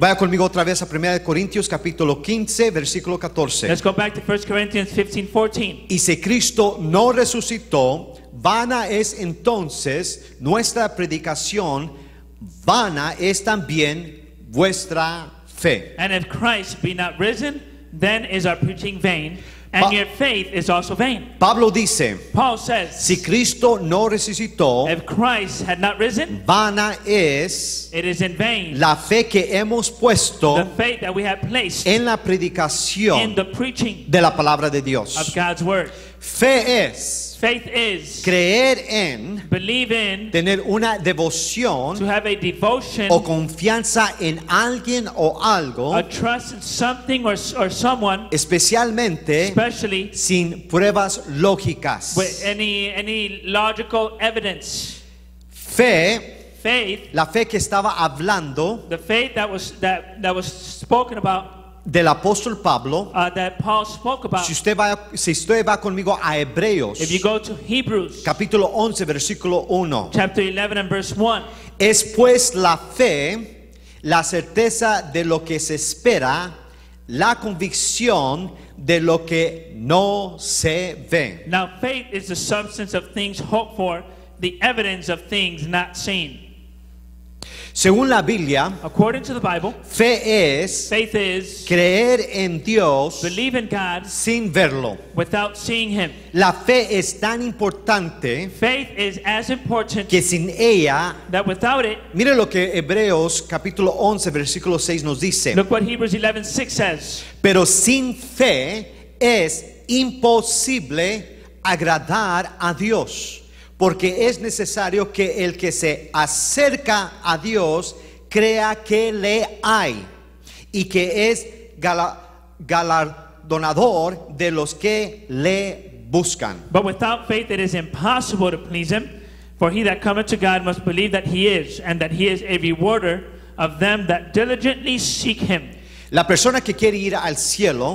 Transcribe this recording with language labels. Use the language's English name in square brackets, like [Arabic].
[Spanish] Vaya conmigo otra vez a 1 Corintios capítulo 15, versículo 14. [English] Let's go back to 1 Corinthians 15:14. [Spanish] Y si Cristo no resucitó, vana es entonces nuestra predicación, vana es también vuestra fe. [English] And if Christ be not risen, then is our preaching vain, and Pa- your faith is also vain. [Spanish] Pablo dice, [English] Paul says, [Spanish] si Cristo no resucitó, [English] if Christ had not risen, [Spanish] vana es [English] it is in vain. [Spanish] la fe que hemos [English] The [Spanish] puesto [English] faith that we have placed [Spanish] en la [English] in [Spanish] predicación [English] the preaching [Spanish] de la palabra de [English] of [Spanish] Dios. [English] God's word. [Spanish] Fe es [English] Faith is [Spanish] creer en, [English] believe in, [Spanish] tener una [English] to [Spanish] devoción [English] have a devotion, [Spanish] o confianza en alguien o algo, [English] a trust in something or someone, [Spanish] especialmente [English] especially [Spanish] sin pruebas lógicas. [English] with any logical evidence. [Spanish] Fe, [English] Faith, [Spanish] la fe que estaba hablando [English] the faith that was spoken about, [Spanish] del apóstol Pablo. [English] that Paul spoke about. [Spanish] Si usted va conmigo a Hebreos, [English] If you go to Hebrews [Spanish] capítulo 11, versículo 1. [English] chapter 11 and verse 1, [Spanish] Es pues la fe, la certeza de lo que se espera, la convicción de lo que no se ve. [English] now faith is the substance of things hoped for, the evidence of things not seen. [Spanish] Según la Biblia, [English] According to the Bible, [Spanish] fe es [English] faith is [Spanish] creer en Dios [English] believe in God [Spanish] sin verlo. [English] without seeing Him. [Spanish] La fe es tan importante [English] Faith is as important [Spanish] que sin ella, [English] that without it, [Spanish] mire lo que Hebreos capítulo 11 versículo 6 nos dice. [English] look what Hebrews 11:6 says. [Spanish] Pero sin fe es imposible agradar a Dios, porque es necesario que el que se acerca a Dios crea que le hay y que es galardonador de los que le buscan. [English] But without faith it is impossible to please Him. For he that cometh to God must believe that He is, and that He is a rewarder of them that diligently seek Him. [Spanish] La persona que quiere ir al cielo